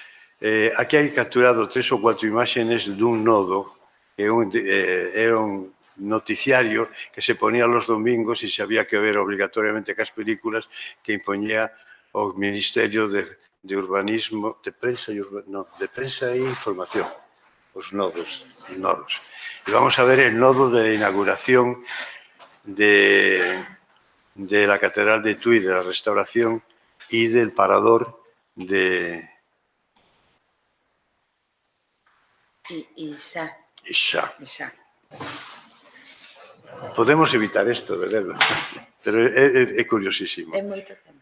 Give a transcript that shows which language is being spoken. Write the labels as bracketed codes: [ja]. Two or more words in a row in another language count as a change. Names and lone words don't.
[gl] Aquí hai capturado 3 ou 4 imágenes dun nodo que eran noticiario [es] que se ponía los domingos [gl] e se había que ver obligatoriamente cas películas que impoñía o Ministerio de Urbanismo, de Prensa e Información, os nodos. [es] E vamos a ver el nodo de la inauguración de la Catedral de Tui, de la restauración y del parador de Isa. Podemos evitar esto, de verlo, pero [gl] é curiosísimo. É moito tempo.